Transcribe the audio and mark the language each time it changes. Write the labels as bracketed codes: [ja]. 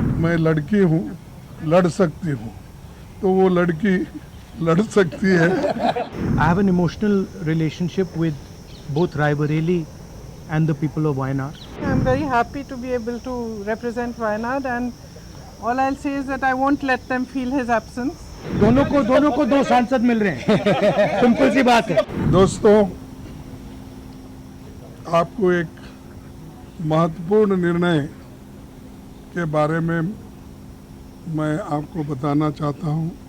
[hi] मैं लड़की हूँ, लड़ सकती हूँ, तो वो लड़की लड़ सकती है। [en] I have an emotional relationship with both Raebareli and the people of Wayanad. I'm very happy to be able to represent Wayanad, and all I'll say is that I won't let them feel his absence. [hi] दोनों को दो सांसद मिल रहे हैं। Simple सी बात है। दोस्तों, आपको एक महत्वपूर्ण निर्णय के बारे में मैं आपको बताना चाहता हूं।